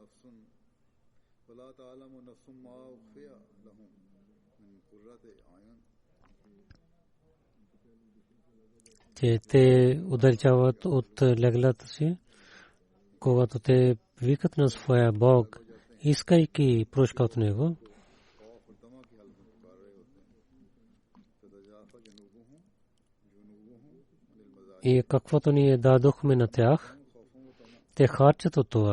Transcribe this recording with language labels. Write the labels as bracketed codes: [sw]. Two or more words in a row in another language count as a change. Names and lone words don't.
[ar] فلا تعلم نفس ما أخفي لهم من قرة أعين [bg] че те удалечават от леглата си, когато те викат на своя Бог, искайки прошка от него. И каквото ние дадохме на тях, те харчат от това.